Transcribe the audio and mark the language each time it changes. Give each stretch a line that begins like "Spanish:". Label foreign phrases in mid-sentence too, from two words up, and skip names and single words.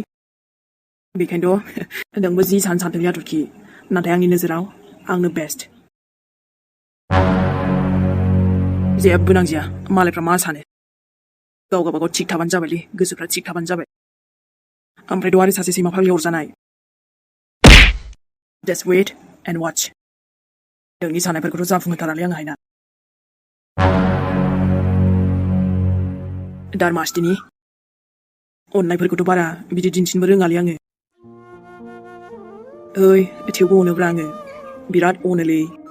Bodo: बेखायनोथ' नोंबो जि सानदोंलै हाथरखि नाथाय आंनि नोजोराव आंनो बेस्ट। जेबो नांजिया मालायफ्रा मा सानो। गाव गावबागाव थिग थाबानो जाबायलै गोसोफ्रा थिग थाबानो जाबाय। ओमफ्रायथ' आरो सासे सैमा फाग्लि अरजानाय।
English: Just wait and watch।
Bodo: नोंनि साननायफोरखौथ' जाफुंहोथारालै आं हायना। दारमासथिनि अननायफोरखौथ' बारा बिदि दिन्थिनोबो रोङालै आङो। ओइ थेवबो अनोब्रा आङो बिराद अनोलै।